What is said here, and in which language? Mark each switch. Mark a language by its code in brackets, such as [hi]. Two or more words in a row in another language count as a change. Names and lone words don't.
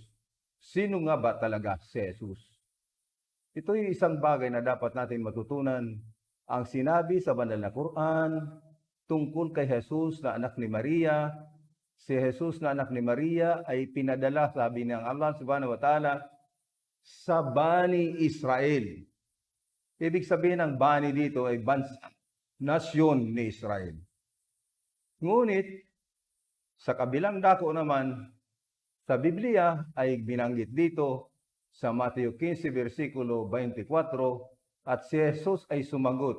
[tl] Sino nga ba talaga si Jesus? Ito'y isang bagay na dapat natin matutunan. Ang sinabi sa banal na Quran tungkol kay Jesus na anak ni Maria, si Jesus na anak ni Maria ay pinadala, sabi ng Allah [ar] سبحانه وتعالى, [tl] sa Bani Israel. Ibig sabihin ng Bani dito ay bansa, nasyon ni Israel. Ngunit, sa kabilang dako naman, sa Biblia ay binanggit dito sa Mateo 15, versikulo 24, at si Jesus ay sumagot.